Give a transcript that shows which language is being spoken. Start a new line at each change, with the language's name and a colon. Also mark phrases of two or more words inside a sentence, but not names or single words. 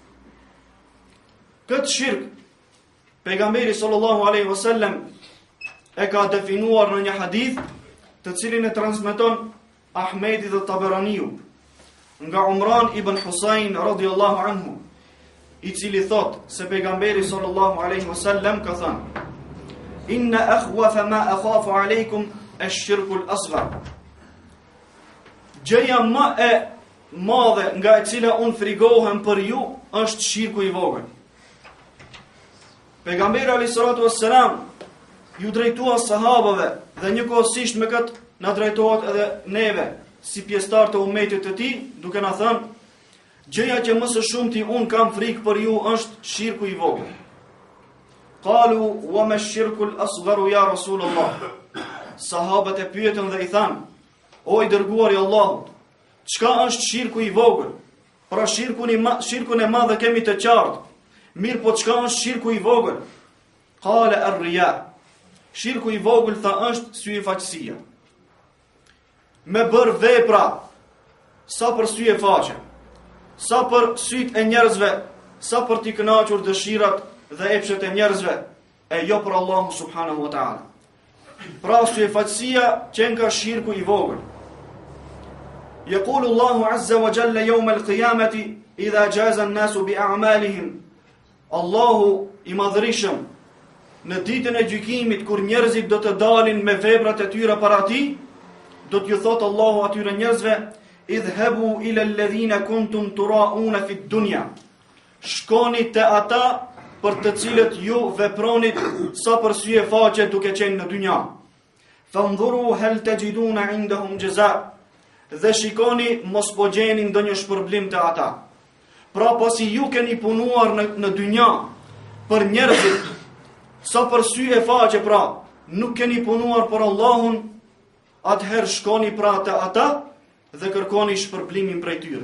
Albanian: Këtë shirk pejgamberi
Arabic: صلى الله عليه وسلم
Albanian: e ka definuar në një hadith të cilin e transmeton Ahmedi dhe Taberaniu nga Umran ibn Husayn
Arabic: رضي الله عنه,
Albanian: i cili thot se pejgamberi
Arabic: صلى الله عليه وسلم
Albanian: ka thënë:
Arabic: "إن أخوف ما أخاف عليكم الشرك الأصغر."
Albanian: Gjëja më e madhe nga e cila unë frigohem për ju është shirku i vogël. Pejgamberi
Arabic: عليه الصلاة والسلام
Albanian: ju drejtua sahabëve dhe njëkohësisht me këtë na drejtohet edhe neve si pjesëtar të ummetit të tij, duke na thënë: gjëja që më së shumti un kam frikë për ju është shirku i vogël.
Arabic: قالوا وما الشرك الأصغر يا رسول الله.
Albanian: Sahabët e pyetën dhe i thanë: o i dërguari i Allahut, çka është shirku i vogël? Pra shirkun e madh kemi të qartë. Mirë po çka është shirku i vogël?
Arabic: قال الرياء.
Albanian: Shirku i vogël tha është syefaqësia. Me bërë vepra sa për syefaqe, sa për syt e njerëzve, sa për t'i kënaqur dëshirat dhe epshet e njerëzve, e jo për Allahu
Arabic: سبحانه وتعالى.
Albanian: Pra syefaqësia qenë ka shirku i vogël.
Arabic: يقول الله عز وجل يوم القيامة إذا جزي الناس بأعمالهم.
Albanian: Allahu i madhërisëm në ditën e gjykimit kur njerëzit do të dalin me veprat e tyre para tij, do t'ju thotë Allahu atyre njerëzve:
Arabic: اذهبوا إلى الذين كنتم تراءون في الدنيا.
Albanian: Shkoni te ata për të cilët ju vepronit sa për syefaqe duke qenë në dynja.
Arabic: فانظروا هل تجدون عندهم جزاء.
Albanian: Dhe shikoni mos po gjeni ndonjë shpërblim te ata. Pra pasi ju keni punuar në dynja për njerëzit sa për syefaqe, pra nuk keni punuar për Allahun, atëherë shkoni pra te ata dhe kërkoni shpërblimin prej tyre.